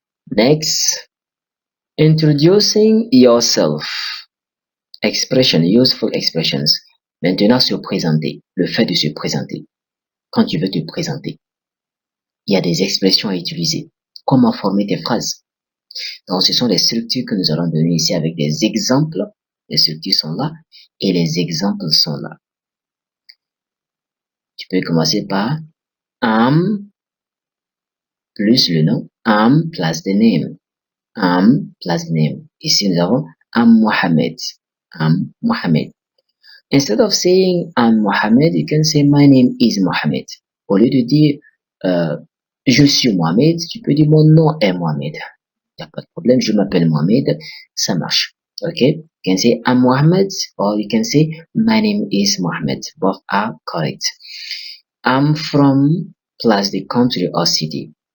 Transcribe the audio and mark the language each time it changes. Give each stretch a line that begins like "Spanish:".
English: Next, introducing yourself. Expression, useful expressions.
French: Maintenant, se présenter. Le fait de se présenter. Quand tu veux te présenter, il y a des expressions à utiliser. Comment former tes phrases? Donc, ce sont les structures que nous allons donner ici avec des exemples. Les structures sont là et les exemples sont là. Tu peux commencer par plus le nom,
English: plus the name, plus the name.
French: Ici, nous avons Mohamed, Mohamed.
English: Instead of saying Mohamed, you can say my name is Mohamed.
French: Au lieu de dire je suis Mohamed, tu peux dire mon nom est Mohamed. Il n'y a pas de problème, je m'appelle Mohamed, ça marche.
English: Okay? You can say I'm Mohamed or you can say my name is Mohamed. Both are correct. I'm from plus the country or city.